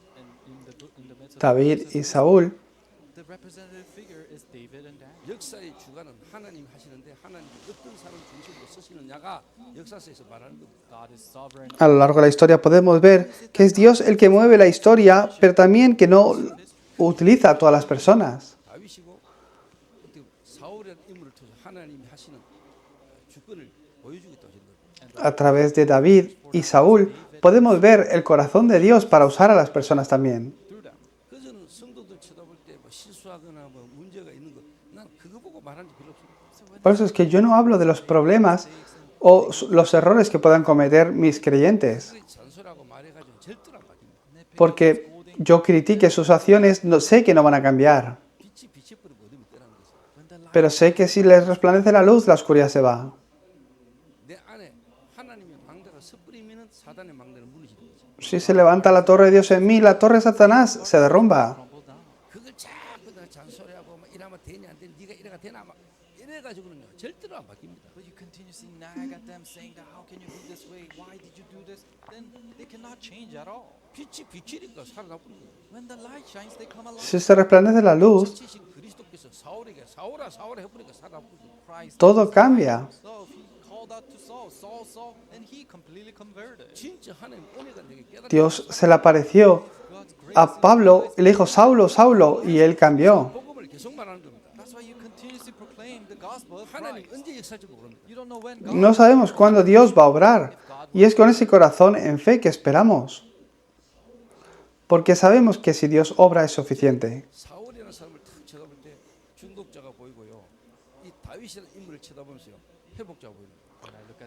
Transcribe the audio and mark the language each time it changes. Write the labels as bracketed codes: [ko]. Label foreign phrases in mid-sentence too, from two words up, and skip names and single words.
[en] And in the midst of [es] David y Saúl, [en] the representative figure is David and Daniel. [ko] 역사의 주관은 하나님 하시는데 하나님이 어떤 사람 중심으로 쓰시느냐가 역사서에서 말하는 겁니다. [en] God is sovereign. [es] a lo largo de la historia podemos ver que es Dios el que mueve la historia, pero también que no utiliza a todas las personas. [ko] 다윗이고 어떻게 사울이라는 인물을 통해서 하나님이 하시는 주권을 보여주겠다고 하신 겁니다. [es] A través de David y Saúl podemos ver el corazón de Dios para usar a las personas también. [en] Through them. [ko] 그래서 저는 성도들 쳐다볼 때 뭐 실수하거나 뭐 문제가 있는 거, 난 그거 보고 말하는 게 별로 없습니다. [es] Por eso es que yo no hablo de los problemas o los errores que puedan cometer mis creyentes, [ko] 그게 잔소리하고 말해가지고 절대로 안 바뀝니다. [es] porque yo critique sus acciones, no, sé que no van a cambiar, [ko] 빛이 비쳐버리고 어둠이 떠나는 거죠. [en] When the light [es] pero sé que si les resplandece la luz, la oscuridad se va. [ko] 내 안에 하나님의 망대가 섣부리면 사단의 망대는 무너지는 거죠. [es] Si se levanta la torre de Dios en mí, la torre de Satanás se derrumba. [en] crumble down. [ko] 그걸 자꾸 내가 잔소리하고 막 이러면 되냐 안 되냐 네가 이래가 되나 막 이래가지고는요 절대로 안 바뀝니다. [en] But you continuously nag at them, saying that how can you do this way? Why did you do this? Then they cannot change at all. [ko] 빛이 비치니까 살아나는 거예요. [en] When the light shines, they come alive. [es] Si se resplandece la luz, [ko] 지신 그리스도께서 사울에게 사울아 사울아 해보니까 살아나는 거예요. [en] Christ [es] todo cambia. [en] himself, he called out to Saul, Saul, Saul, and he completely converted. [ko] 진짜 하나님 은혜가 내게 깨닫게 [es] Dios se le apareció [en] God's grace. [es] a Pablo y le dijo, Saulo, Saulo, y él cambió. [ko] 복음을 계속 말하는 겁니다. [en] That's why you continuously proclaim the gospel of 하나님 Christ. [ko] 언제 역사할지 모릅니다. [en] You don't know when God [es] No sabemos cuándo Dios va a obrar, y es con ese corazón en fe que esperamos, porque sabemos que si Dios obra es suficiente. [ko] 사울이라는 사람을 탁 쳐다볼 때 중독자가 보이고요. 이 다윗이라는 인물을 쳐다보면서요 회복자가 보입니다. [en] when I look at